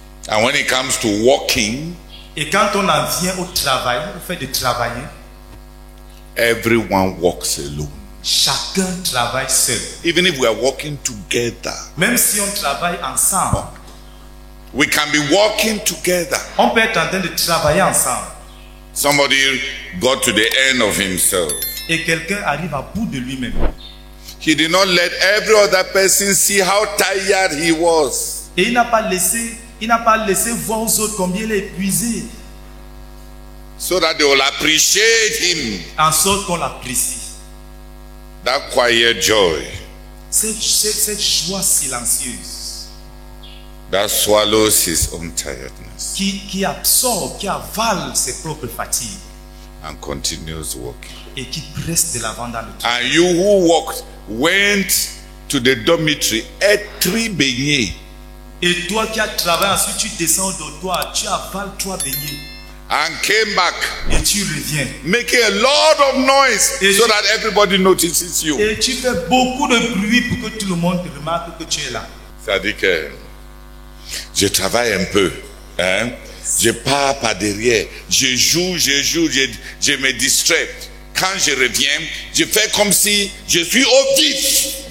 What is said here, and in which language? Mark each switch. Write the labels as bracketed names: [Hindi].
[English] And when it comes to working, [French] et quand on en vient au travail, au fait de travailler, [English] everyone works alone. [French] Chacun travaille seul. [English] Even if we are working together, [French] même si on travaille ensemble, [English] we can be working together. [French] On peut être en train de travailler ensemble. [English] Somebody got to the end of himself. [French] Et quelqu'un arrive à bout de lui-même. [English] He did not let every other person see how tired he was. [French] Et il n'a pas laissé voir aux autres combien il est épuisé. [English] So that they will appreciate him. [French] En sorte qu'on l'apprécie. [English] That quiet joy. [French] Cette joie silencieuse. [English] That swallows his own tiredness. [French] Qui absorbe, qui avale ses propres fatigues. [English] And continues working. [French] Et qui reste de l'avant dans le travail. [English] And you who went to the dormitory, ate 3 beignets. [French] Et toi qui as travaillé, ensuite tu descends au dortoir, tu avales 3 beignets. [English] And came back. [French] Et tu reviens. [English] Making a lot of noise so that everybody notices you. [French] Et tu fais beaucoup de bruit pour que tout le monde te remarque que tu es là. C'est-à-dire que je travaille un peu. Hein? Je pars par derrière. Je joue, je me distrais. Quand je reviens, je fais comme si je suis au vif.